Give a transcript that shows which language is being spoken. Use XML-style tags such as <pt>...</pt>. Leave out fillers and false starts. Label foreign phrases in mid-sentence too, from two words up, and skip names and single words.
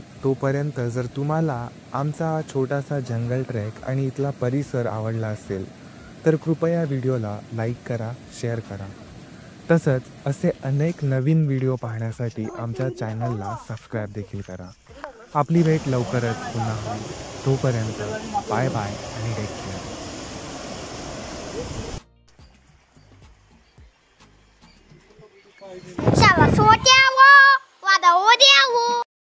<mr>तोपर्यंत जर तुम्हाला आमचा हा छोटासा जंगल ट्रेक आणि इथला परिसर आवडला असेल तर कृपया व्हिडिओला लाईक करा, शेअर करा. तसंच असे अनेक नवीन व्हिडिओ पाहण्यासाठी आमच्या चॅनलला सबस्क्राईब देखील करा. आपली भेट लवकरच पुन्हा होईल. तोपर्यंत</mr> <en>bye bye</en> <mr>आणि</mr> <en>take care.</en> <vi>Sao mà xua cha quá, qua đầu đi.</vi>